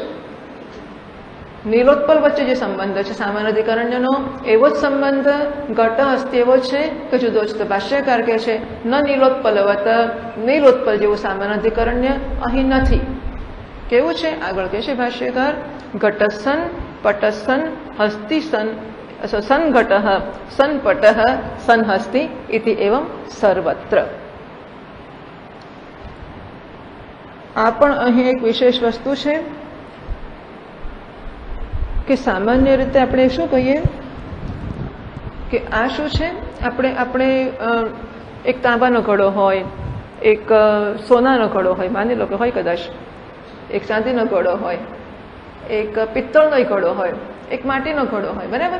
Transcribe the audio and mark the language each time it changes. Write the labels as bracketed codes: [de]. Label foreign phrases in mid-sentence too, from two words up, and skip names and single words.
[gu] નીલોત્પલ વચ્ચે જે સંબંધ છે સામાન્ય અધિકરણ્યનો, એવો જ સંબંધ ઘટ અસ્થિ એવો છે કે જુદો છે? તો ભાષ્યકાર કહે છે, ન નીલોત્પલવત, નીલોત્પલ જેવું સામાન્ય અધિકરણ્ય અહીં નથી. કેવું છે? આગળ કહે છે ભાષ્યકાર, [sa] घटस्सन पटस्सन हस्ति सन्घटः सन्पटः सन्हस्ति इति एवं सर्वत्र। [gu] આ પણ અહીં એક વિશેષ વસ્તુ છે કે સામાન્ય રીતે આપણે શું કહીએ કે આ શું છે, આપણે એક તાંબાનો ઘડો હોય, એક સોનાનો ઘડો હોય, માની લો કે હોય કદાચ, એક ચાંદીનો ઘડો હોય, એક પિત્તળનો ઘડો હોય, એક માટીનો ઘડો હોય, બરાબર?